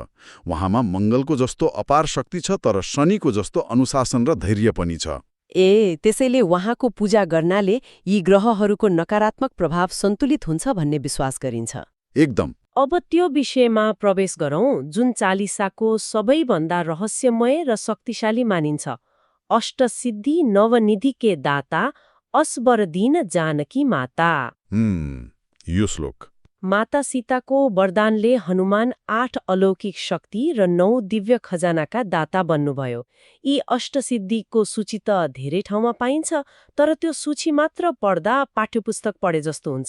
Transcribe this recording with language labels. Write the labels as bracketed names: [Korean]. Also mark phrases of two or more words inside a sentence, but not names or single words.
[Nepali] उहाँमा मङ्गलको जस्तो अपार शक्ति छ, तर शनिको जस्तो अनुशासन र धैर्य पनि छ। त्यसैले उहाँको पूजा गर्नाले यी ग्रहहरूको नकारात्मक प्रभाव सन्तुलित हुन्छ भन्ने विश्वास गरिन्छ। एकदम। अब त्यो विषयमा प्रवेश गरौँ जुन चालिसाको सबैभन्दा रहस्यमय र शक्तिशाली मानिन्छ। [Awadhi] अष्टसिद्धि नवनिधि के दाता असबर दीन जानकी माता। [Nepali] यो श्लोक माता सीताको वरदानले हनुमान 8 अलौकिक शक्ति र 9 दिव्य खजानाका दाता बन्नुभयो। यी अष्टसिद्धिको सूची त धेरै ठाउँमा पाइन्छ, तर त्यो सूची मात्र पढ्दा पाठ्यपुस्तक पढे जस्तो हुन्छ।